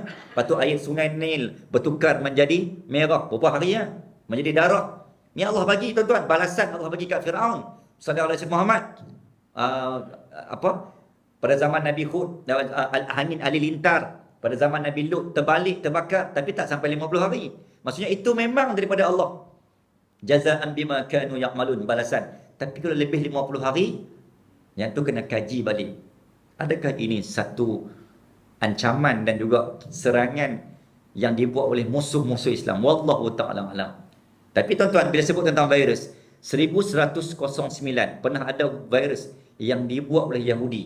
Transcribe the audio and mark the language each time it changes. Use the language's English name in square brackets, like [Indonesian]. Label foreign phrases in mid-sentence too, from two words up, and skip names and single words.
[Malay] Lepas tu air sungai Nil bertukar menjadi merah berapa hari ya, menjadi darah. Ni Allah bagi tuan-tuan, balasan Allah bagi kat Fir'aun. [Arabic] صلى الله عليه محمد. [Malay] Pada zaman Nabi Hud, angin halilintar. Pada zaman Nabi Lut terbalik, terbakar, tapi tak sampai 50 hari. Maksudnya itu memang daripada Allah. [Arabic] جزاء بما كانوا يعملون, [Malay] balasan. Tapi kalau lebih 50 hari, yang tu kena kaji balik. Adakah ini satu ancaman dan juga serangan yang dibuat oleh musuh-musuh Islam? [Arabic] والله تعالى أعلم. [Malay] Tapi tuan-tuan, bila sebut tentang virus, 1109 pernah ada virus yang dibuat oleh Yahudi.